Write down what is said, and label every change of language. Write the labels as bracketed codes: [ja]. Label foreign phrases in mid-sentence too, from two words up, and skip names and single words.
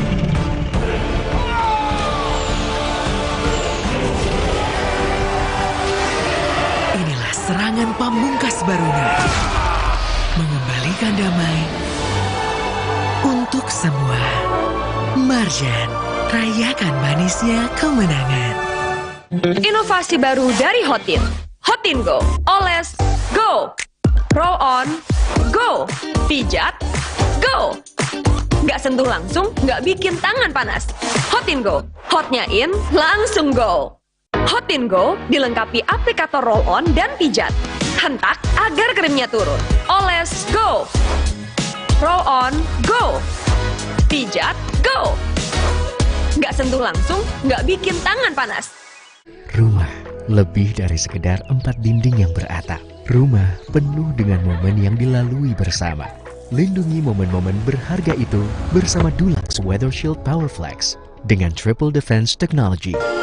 [id] Inilah serangan pamungkas Baruna, mengembalikan damai untuk semua. Marjan, rayakan manisnya kemenangan. Inovasi baru dari Hotin. Hotin Go. Oles, go. Roll on, go. Pijat, go. Nggak sentuh langsung, nggak bikin tangan panas. Hotin Go. Hotnya in, langsung go. Hotin Go dilengkapi aplikator roll on dan pijat. Hentak agar krimnya turun. Oles, go. Roll on, go. Pijat, go. Nggak sentuh langsung, nggak bikin tangan panas. Rumah lebih dari sekedar 4 dinding yang beratap. Rumah penuh dengan momen yang dilalui bersama. Lindungi momen-momen berharga itu bersama Dulux Weather Shield Powerflex dengan Triple Defense Technology.